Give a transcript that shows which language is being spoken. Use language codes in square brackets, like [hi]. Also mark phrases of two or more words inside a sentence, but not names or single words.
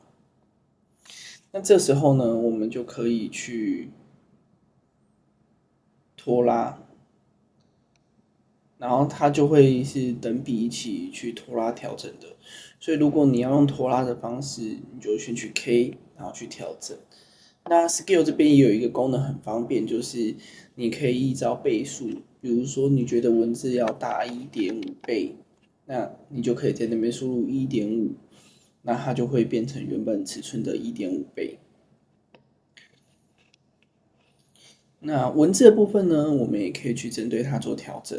[zh] 那這時候呢，我們就可以去拖拉，然後它就會是等比一起去拖拉調整的。所以如果你要用拖拉的方式，你就選取 K， 然後去調整。那 Scale 這邊也有一個功能很方便，就是你可以依照倍數，比如說你覺得文字要大1.5倍，那你就可以在那邊輸入1.5，那它就會變成原本尺寸的1.5倍。那文字的部分呢，我們也可以去針對它做調整。